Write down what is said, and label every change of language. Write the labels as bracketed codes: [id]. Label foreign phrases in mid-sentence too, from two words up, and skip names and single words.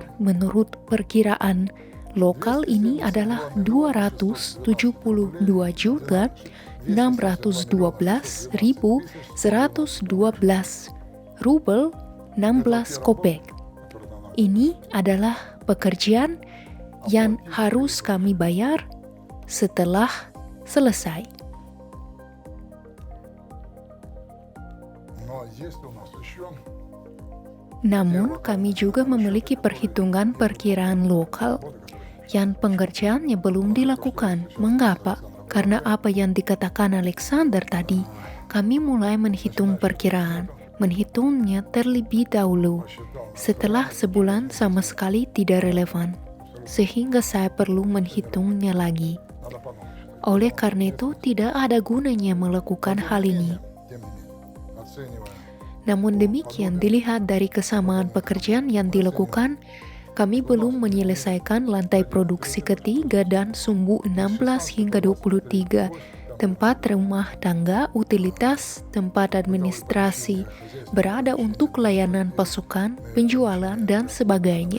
[id] Menurut perkiraan lokal ini adalah 272.612.112 rubel 16 kopek. Ini adalah pekerjaan yang harus kami bayar setelah selesai. [ru] Но есть у нас еще [id] Namun kami juga memiliki perhitungan perkiraan lokal yang pengerjaannya belum dilakukan. Mengapa? Karena apa yang dikatakan Alexander tadi, kami mulai menghitung perkiraan. Menghitungnya terlebih dahulu. Setelah sebulan sama sekali tidak relevan, sehingga saya perlu menghitungnya lagi. [ru] надо по-новому считать. [id] Oleh karena itu, tidak ada gunanya melakukan hal ini. [ru] Тем не менее, оценивая [id] Namun demikian, dilihat dari kesamaan pekerjaan yang dilakukan, kami belum menyelesaikan lantai produksi ketiga dan sumbu 16 hingga 23, tempat rumah tangga, utilitas, tempat administrasi, berada untuk layanan pasukan, penjualan, dan sebagainya.